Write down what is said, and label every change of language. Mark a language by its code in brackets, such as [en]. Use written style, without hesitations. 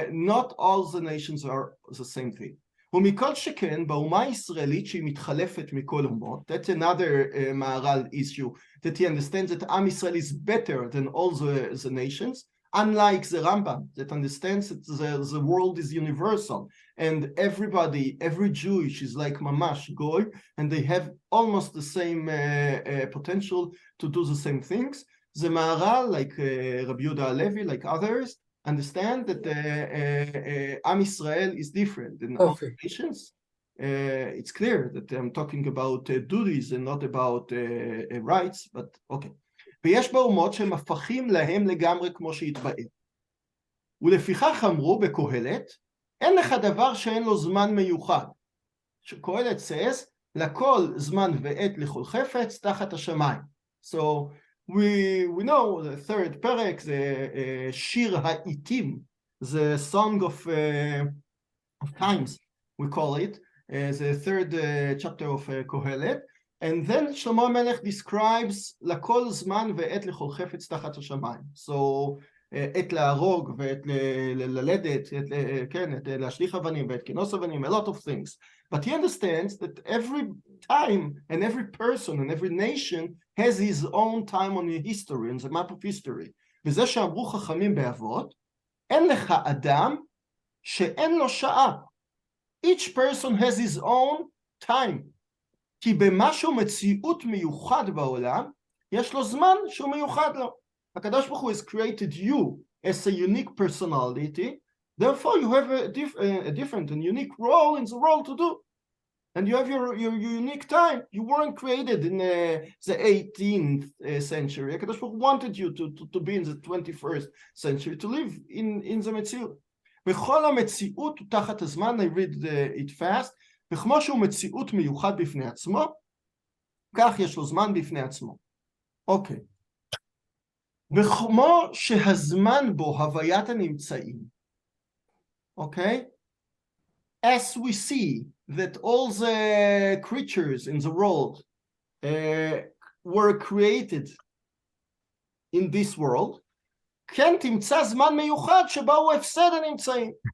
[en] Not all the nations are the same thing. [he] ומכל שכן, באומה הישראלית שהיא מתחלפת מכל אומות, [en] that's another Maharal issue, that he understands that Am Yisrael is better than all the nations, unlike the Rambam, that understands that the world is universal, and every Jewish is like Mamash Goy, and they have almost the same potential to do the same things. The Maharal, like Rabbi Yehuda Halevi, like others, understand that Am Yisrael is different than all nations. It's clear that I'm talking about duties and not about rights, but okay. [he] ויש באומות שהם הפכים להם לגמרי כמו שהתבאר. ולפיכך אמרו בקהלת, אין לך דבר שאין לו זמן מיוחד. שקהלת [en] says, [he] לכל זמן ועת לכל חפץ תחת השמיים. [en] So we know the third perek, the Shir HaItim, the song of times, we call it, the third chapter of Kohelet. And then Shlomo Melech describes [he] לכל זמן ועת לכל חפץ תחת השמיים. So עת להרוג ועת ללדת, עת להשליך אבנים ועת כינוס אבנים, [en] a lot of things. But he understands that every time and every person and every nation has his own time on the history, on the map of history. [he] וזה שאמרו חכמים באבות, אין לך אדם שאין לו שעה. [en] Each person has his own time. [he] כי במשהו מציאות מיוחד בעולם, יש לו זמן שהוא מיוחד לו. [en] הקדוש ברוך הוא has created you as a unique personality, therefore you have a different and unique role in the world to do. And you have your unique time. You weren't created in the 18th century. הקדוש ברוך הוא wanted you to be in the 21st century, to live in the מציאות. [he] בכל המציאות תחת הזמן, [en] I read it fast, [he] וכמו שהוא מציאות מיוחד בפני עצמו, כך יש לו זמן בפני עצמו. אוקיי. וכמו שהזמן בו הוויית הנמצאים, אוקיי? [en] As we see that all the creatures in the world were created in this world, [he] כן תמצא זמן מיוחד שבו הוא הפסד הנמצאים.